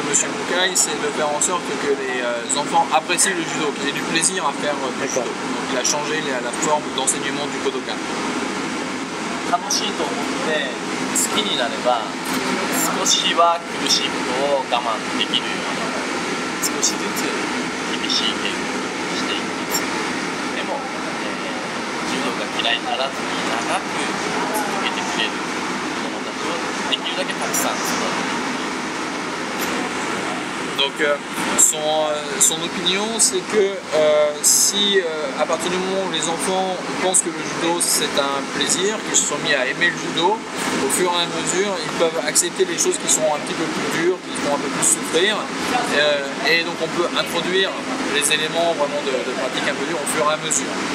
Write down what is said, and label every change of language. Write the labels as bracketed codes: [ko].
[fr] Mukai, c'est de faire en sorte que les enfants apprécient le judo, qu'ils aient du plaisir à faire du judo. Donc il a changé la forme d'enseignement du Kodokan. [ja] 楽しいと思って好きになれば少しは苦しいことを我慢できるような少しずつ厳しい稽古していくんです。でも、柔道が嫌いにならずに長く続けてくれる子どもたちをできるだけたくさん育てていく。 [fr] Donc son opinion, c'est que si à partir du moment où les enfants pensent que le judo c'est un plaisir, qu'ils se sont mis à aimer le judo, au fur et à mesure ils peuvent accepter les choses qui sont un petit peu plus dures, qui font un peu plus souffrir, et donc on peut introduire les éléments vraiment de pratique un peu dure au fur et à mesure.